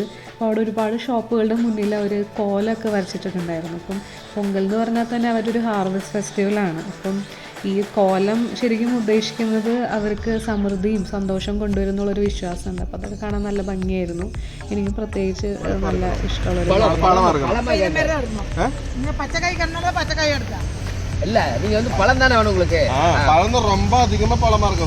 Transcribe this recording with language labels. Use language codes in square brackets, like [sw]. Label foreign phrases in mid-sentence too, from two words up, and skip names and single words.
[ml] അപ്പോൾ അവിടെ ഒരുപാട് ഷോപ്പുകളുടെ മുന്നിൽ അവർ കോലമൊക്കെ വരച്ചിട്ടുണ്ടായിരുന്നു. അപ്പം പൊങ്കൽ എന്ന് പറഞ്ഞാൽ തന്നെ അവരൊരു [en] harvest festivalആണ്. [ml] അപ്പം ഈ കോലം ശരിക്കും ഉദ്ദേശിക്കുന്നത് അവർക്ക് സമൃദ്ധിയും സന്തോഷം കൊണ്ടുവരുന്നുള്ളൊരു വിശ്വാസമുണ്ട്. അപ്പോൾ അതൊക്കെ കാണാൻ നല്ല ഭംഗിയായിരുന്നു. എനിക്ക് പ്രത്യേകിച്ച് നല്ല ഇഷ്ടമുള്ളൊരു [ta] இல்ல நீங்க வந்து பழம் தானே வேணும் உங்களுக்கு. பழம் ரொம்ப அதிகமா பழமா இருக்கும்.